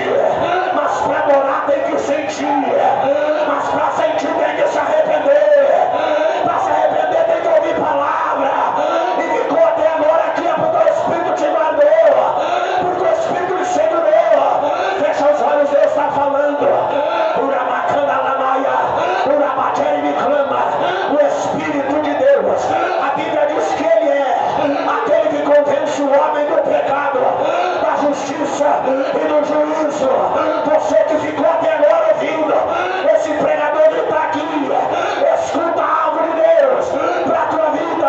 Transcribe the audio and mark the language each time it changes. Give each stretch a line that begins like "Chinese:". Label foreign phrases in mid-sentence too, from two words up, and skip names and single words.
Portuguese: Mas para adorar tem que sentir. Mas para sentir tem que se arrepender. Para se arrepender tem que ouvir palavra. E ficou até agora aqui é porque o Espírito te guardou, porque o Espírito te segurou. Fecha os olhos, Deus está falando. Uramacanda Lamaia, Urabateri me clama. O Espírito de Deus, a Bíblia diz que Ele é aquele que convence o homem do pecado, da justiça e do juízo. Você que ficou até agora ouvindo esse pregador que está aqui, escuta algo de Deus para a tua vida.